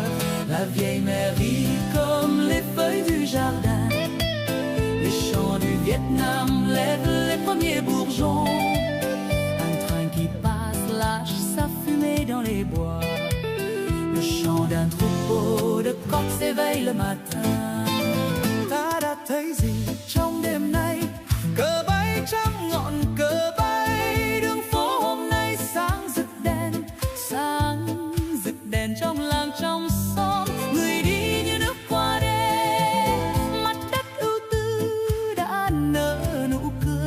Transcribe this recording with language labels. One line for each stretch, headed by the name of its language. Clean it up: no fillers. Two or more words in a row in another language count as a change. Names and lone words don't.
French: La vieille mère rit comme les feuilles du jardin. Les champs du Vietnam lèvent les premiers bourgeons. Un train qui passe lâche sa fumée dans les bois. Le chant d'un troupeau de coqs s'éveille le matin.
Vietnamese: Ta đã thấy gì trong đêm nay? Cờ bay trăm ngọn cờ bay, Đường phố hôm nay sáng rực đèn trong làng trong xóm. Người đi như nước qua đêm, mặt đất ưu tư đã nở nụ cười.